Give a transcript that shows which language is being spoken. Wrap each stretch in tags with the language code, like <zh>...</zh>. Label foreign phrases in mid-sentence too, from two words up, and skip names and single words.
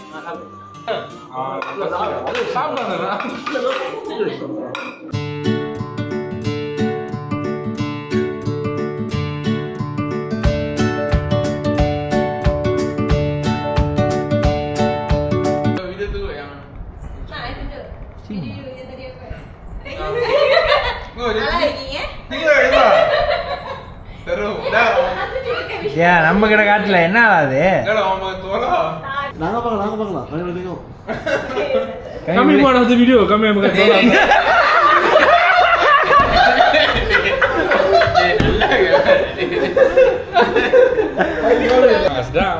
<ms>Sabar lah. Video tu yang. Nah, itu tu. Video yang tadi apa? Oh, dia Lagi ya? tinggal itu. Terus dah. Ya,</ms> <ta>நம்ம கிட்ட காட்டல என்ன அது?</ta> <ms>Dah lah orang tua lah. Nangka bang. Kami boleh tengok. Kami buat satu video, kami yang pakai tolak. Sedap.</ms>